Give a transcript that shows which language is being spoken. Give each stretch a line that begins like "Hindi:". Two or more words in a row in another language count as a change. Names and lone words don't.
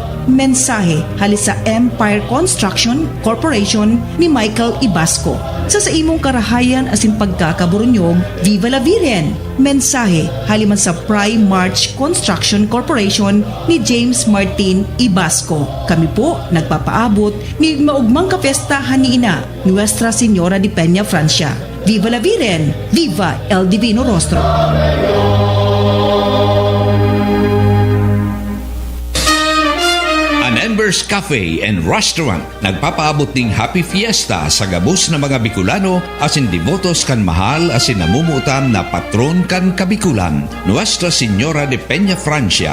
Bikol: Mensahe hali sa Empire Construction Corporation ni Michael Ibasco. Sa imong karahayan asin pagkakaburunyog,
Spanish: Viva la Virgen!
Bikol: Mensahe haliman sa Prime March Construction Corporation ni James Martin Ibasco. Kami po nagpapaabot ni maugmang kapestahan ni Ina, Nuestra Señora de Peñafrancia.
Spanish: Viva la Virgen! Viva el Divino Rostro!
Bikol: Embers Cafe and Restaurant nagpapaabot ding
English: Happy Fiesta
Bikol: sa gabos na mga Bicolano asin devotos kan mahal asin namumutan na patron kan Kabikulan, Nuestra Señora de Peñafrancia.